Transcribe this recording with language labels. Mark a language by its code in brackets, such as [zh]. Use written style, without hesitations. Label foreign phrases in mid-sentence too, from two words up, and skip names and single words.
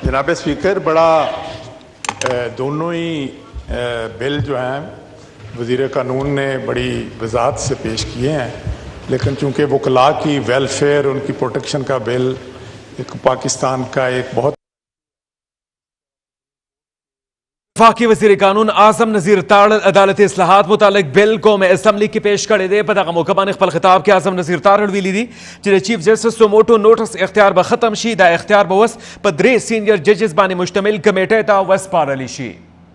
[ur] جناب اسپیکر، بڑا دونوں ہی بل جو ہیں وزیر قانون نے بڑی وضاحت سے پیش کیے ہیں، لیکن چونکہ وکلاء کی ویلفیئر، ان کی پروٹیکشن کا بل ایک پاکستان کا ایک بہت [ps] وفاقی وزیر قانون اعظم نذیر تاڑ عدالتی اصلاحات متعلق بل [ur] قوم اسمبلی کی [ps] پیش کړی دی. په دغه موقع باندې خپل خطاب کې اعظم نذیر تاڑ ویلي دي چې د [en] Chief Justice suo motu notice [ps] اختیار به ختم شي. دا اختیار به اوس په 3 [en] senior judges [ps] باندې مشتمل کمیټې ته وسپارلی شي.